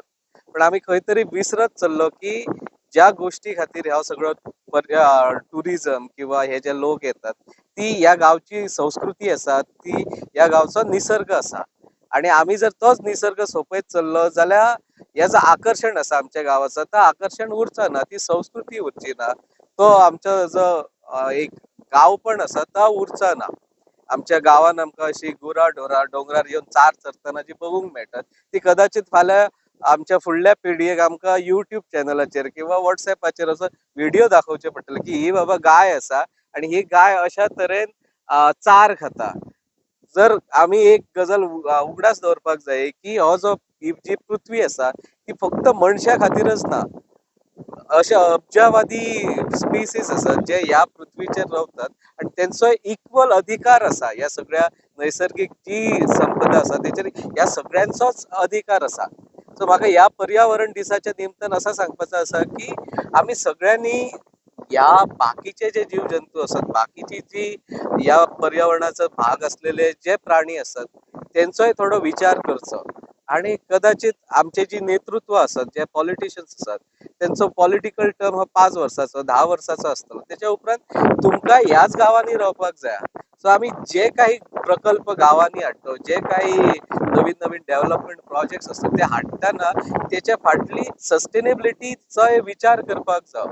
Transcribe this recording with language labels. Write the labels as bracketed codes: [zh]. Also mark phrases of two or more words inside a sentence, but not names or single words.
[kok] पण आम्ही खंय तरी विसरत चल्लो की ज्या गोष्टी खातीर ह्या सगळं टुरिझम किंवा हे जे लोक येतात ती या गावची संस्कृती असा, ती या गावचा निसर्ग असा. आणि आम्ही जर तोच निसर्ग सोपयत चल्लो जाल्यार याचं आकर्षण असा आमच्या गावाचं, तर आकर्षण उरचा ना, ती संस्कृती उरची ना, तो आमचा जो एक गाव पण असा तो उरचा ना. आमच्या गावान आमकां अशी गुराढोरा डोंगरार येवन चार चरतना जी बघूंक मेळटात ती कदाचित फाल्यां आमच्या फुडल्या पिढयेक आमकां युट्यूब चॅनलाचेर किंवा व्हॉट्सएपाचेर असो व्हिडिओ दाखोवचे पडटले की ही बाबा गाय आसा आणि ही गाय अशा तरेन चार खाता. जर आम्ही एक गजाल उगडास दवरपाक जाय की हो जो ही जी पृथ्वी आसा ती फक्त मनशा खातीरच ना. असे अब्जावादी स्पीसीस असतात जे या पृथ्वीचेर रावतात आणि त्यांचो इक्वल अधिकार असा. या सगळ्या नैसर्गिक जी संपदा असा त्याचेर या सगळ्यांचोच अधिकार असा. सो म्हाका या पर्यावरण दिसाच्या निमतान असं सांगपाचं असा की आम्ही सगळ्यांनी या बाकीचे जे जीव जंतू असतात, बाकीची जी या पर्यावरणाचा भाग असलेले जे प्राणी असतात त्यांचोय थोडो विचार करचो. आणि कदाचित आमचे जी नेतृत्व असतात, जे पॉलिटिशियन्स असतात, त्यांचो [en] political term [kok] हो 5 वर्साचो 10 वर्साचो असतो. त्याच्या उपरांत तुमकां ह्याच गावांनी रावपाक जाय. सो आम्ही जे काही प्रकल्प गावांनी हाडतो, जे काही नवीन नवीन [en] development projects [kok] असतात ते हाडटाना त्याच्या फाटली सस्टेनेबिलिटीचोय विचार करपाक जाय.